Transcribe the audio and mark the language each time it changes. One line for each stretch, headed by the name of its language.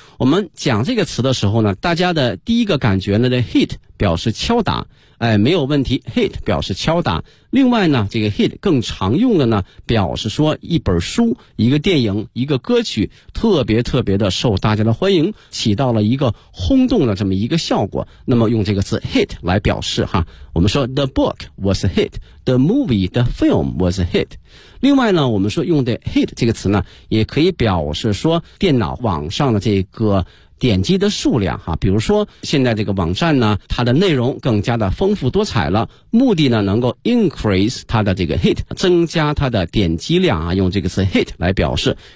Chinese: 我们讲这个词的时候呢，大家的第一个感觉呢， hit 表示敲打，哎，没有问题， hit 表示敲打。另外呢，这个 hit 更常用的呢表示说一本书、一个电影、一个歌曲特别特别的受大家的欢迎，起到了一个轰动的这么一个效果，那么用这个词 hit 来表示哈。我们说
English: the book was a hit, the movie, the film was a hit。
Chinese: 另外呢，我们说用的 hit 这个词呢也可以表示说电脑网上的这个点击的数量哈，比如说现在这个网站呢它的内容更加的丰富多彩了，目的呢能够 increase 它的这个 hit， 增加它的点击量啊，用这个词 hit 来表示。